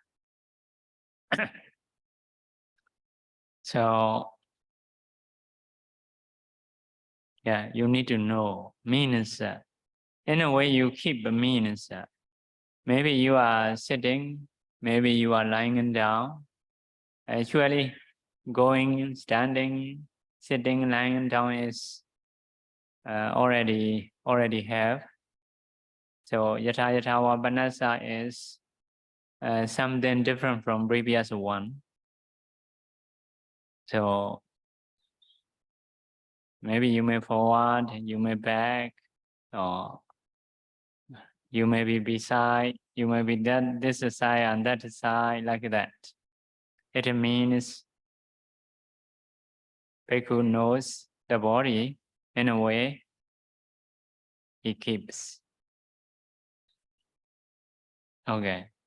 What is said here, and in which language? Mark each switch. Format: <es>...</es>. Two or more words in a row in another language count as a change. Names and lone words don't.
<en>So yeah, you need to know means in a way you keep means maybe you are sitting, maybe you are lying down. Actually, going, standing, sitting, lying down is already have. So</en> <pi>yatha yatha va panassa</pi> <en>is something different from previous one. So maybe you may forward, you may back, or you may be beside, you may be this side and that side, like that. It means Bhikkhu knows the body in a way he keeps. Okay.</en>